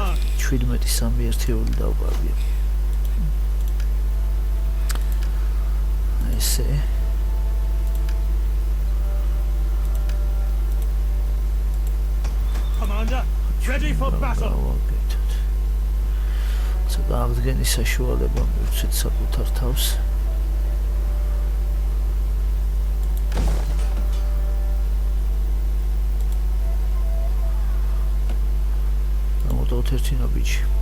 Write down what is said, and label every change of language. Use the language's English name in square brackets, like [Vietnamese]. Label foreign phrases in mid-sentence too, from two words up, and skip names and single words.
[Georgian] 17-3 ერთეული დავკარგე. ესე. [English] Commander, ready for battle. [Georgian] ცოტა აღდგენის საშუალება მივცეთ საკუთარ თავს. ერთი ნაბიჯი.